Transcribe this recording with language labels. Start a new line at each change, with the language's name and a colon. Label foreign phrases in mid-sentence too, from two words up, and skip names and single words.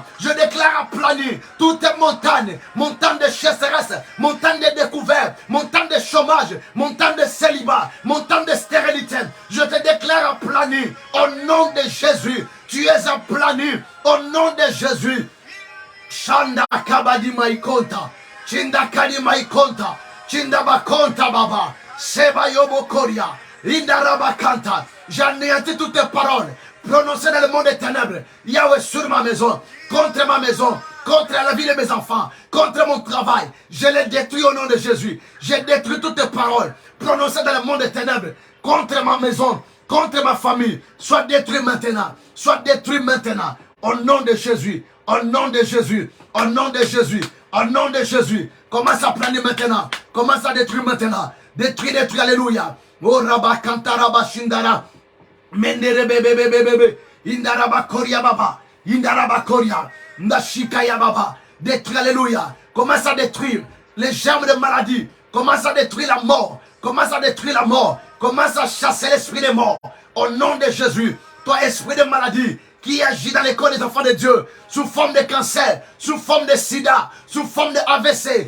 French: Je déclare à planir toutes les montagnes. Montant de chasseresse, montant de découverte, montant de chômage, montant de célibat, montant de stérilité. Je te déclare à planir au nom de Jésus. Tu es à planir au nom de Jésus. Shanda Kabadi Maikonta. Chinda Kadi Maikonta. Chindabakonta Baba, Seba Yobo Koria, Indarabakanta. J'anéantis toutes tes paroles prononcées dans le monde des ténèbres. Yahweh sur ma maison, contre la vie de mes enfants, contre mon travail. Je les détruis au nom de Jésus. J'ai détruit toutes tes paroles prononcées dans le monde des ténèbres, contre ma maison, contre ma famille. Sois détruit maintenant. Sois détruit maintenant. Au nom de Jésus. Au nom de Jésus. Au nom de Jésus. Au nom de Jésus. Commence à planer maintenant. Commence à détruire maintenant. Détruire, détruire, alléluia. Oh Rabba Kantaraba Shindara. Menderebebebebebe. Indaraba Koria Baba. Indaraba Koria. Ndashikaya Baba. Détruire, alléluia. Commence à détruire les germes de maladie. Commence à détruire la mort. Commence à détruire la mort. Commence à chasser l'esprit des morts. Au nom de Jésus. Toi, esprit de maladie, qui agit dans les corps des enfants de Dieu, sous forme de cancer, sous forme de sida, sous forme de AVC.